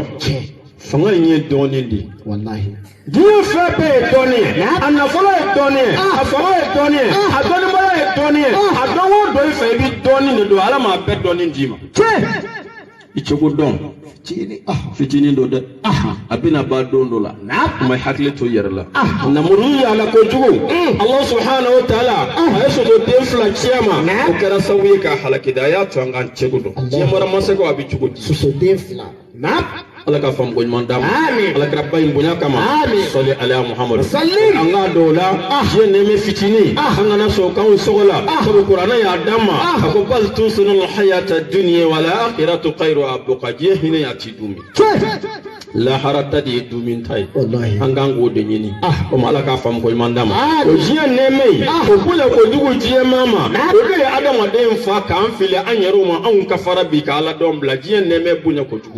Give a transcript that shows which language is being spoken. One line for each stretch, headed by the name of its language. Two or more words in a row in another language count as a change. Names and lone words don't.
Bambara: fanga in ye dɔɔnin de diɲɛ fɛn bɛɛ ye dɔɔnin ye a nafolo ye dɔɔnin ye a fanga ye dɔɔnin ye a dɔnnibaliya ye dɔɔnin ye a dɔn o dɔn i fɛ i bɛ dɔɔnin de don ala m'a bɛɛ dɔɔnin d'i ma i cogo dɔn fitinin do dɛ a bɛna ban don dɔ la kuma hakili to yɛrɛ la namuru y'a la kojugu ala
Arabic: سبحانه وتعالى
Bambara: a ye sogoden 2 cɛ ma o kɛra sababu ye ka halakida a y'a to an k'an cɛko dɔn diɲɛ mara masakɛw a bɛ cogo di sogoden 2 ala ka faamu ko ɲuman d'a ma ala kɛra ba in bonya kama sɔli ala muhamadu an k'a dɔw la diɲɛ nɛɛmɛ fitinin an kana sɔn k'anw sɔgɔ la sabu kuranɛ y'a d'an ma a ko
Arabic: بل تؤثرون الحياة الدنيا والآخرة خير أبقى
Bambara: diɲɛ hinɛ y'a ti dumi lahara ta de ye dumin ta ye an kan k'o de ɲini komi ala k'a faamu ko ɲuman d'a ma o diɲɛ nɛɛmɛ in o bonya kojugu diɲɛmaa ma o de ye adamaden fa k'an fili an yɛrɛw ma anw ka fara bi ka ala dɔn bila diɲɛ nɛɛmɛ bonya kojugu